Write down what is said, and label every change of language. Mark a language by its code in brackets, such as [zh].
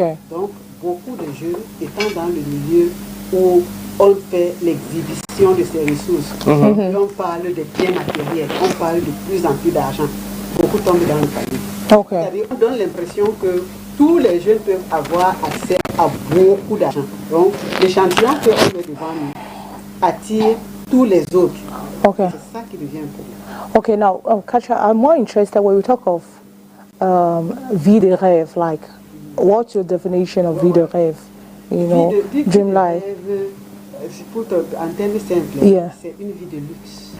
[fr] Donc, beaucoup de jeunes étant dans le milieu où on fait l'exhibition de ses ressources, et on parle de biens matériels, on parle de plus en plus d'argent, beaucoup tombent dans le panier. C'est-à-dire on donne l'impression que tous les jeunes peuvent avoir accès à beaucoup d'argent. Donc, l'échantillon qu'on met devant nous attire tous les autres. C'est ça qui devient un problème. [en] Okay, now, Katja, I'm more interested when we talk of [fr] vie de rêve. [en] Like, what's your definition of [fr] vie de rêve? [en] You know, dream life. [fr] Pour en termes simples, c'est une vie de luxe.